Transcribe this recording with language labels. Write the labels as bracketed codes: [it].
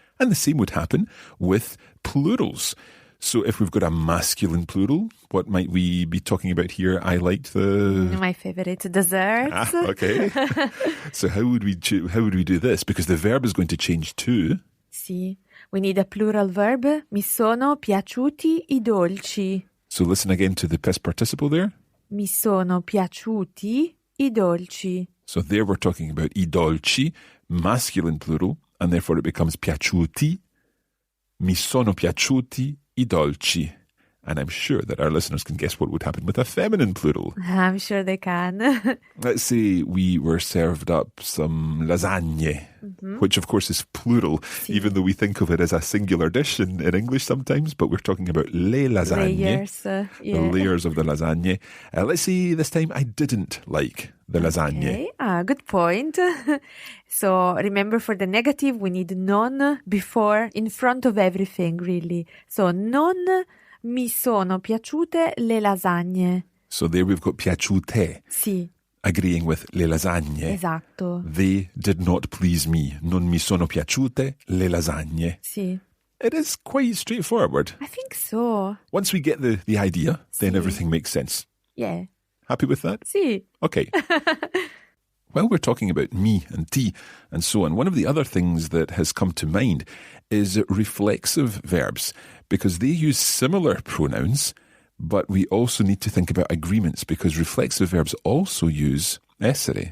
[en] And the same would happen with plurals. So if we've got a masculine plural, what might we be talking about here? I liked the... My favorite desserts. Okay. So how would we do this? Because the verb is going to change too. Sì. We need a plural verb. [it] Mi sono piaciuti I dolci. [en] So listen again to the past participle there. [it] Mi sono piaciuti I dolci. [en] So there we're talking about I dolci, masculine plural, and therefore it becomes piaciuti. [it] Mi sono piaciuti I dolci. [en] And I'm sure that our listeners can guess what would happen with a feminine plural. I'm sure they can. Let's say we were served up some lasagne, which of course is plural, even though we think of it as a singular dish in English sometimes, but we're talking about le lasagne, Layers. the Yeah. layers of the lasagne. Let's say this time I didn't like the lasagne. Okay. Good point. So remember, for the negative, we need non before, in front of everything, really. [it] So non mi sono piaciute le lasagne. [en] So there we've got piaciute, [it] Sì, [en] agreeing with le lasagne. [it] esatto. [en] They did not please me. [it] Non mi sono piaciute le lasagne. Sì. [en] It is quite straightforward. I think so. Once we get the idea, then [it] Sì. [en] everything makes sense. Yeah. Happy with that? [it] Sì. [en] Okay. While we're talking about me and ti and so on, one of the other things that has come to mind is reflexive verbs, because they use similar pronouns, but we also need to think about agreements, because reflexive verbs also use essere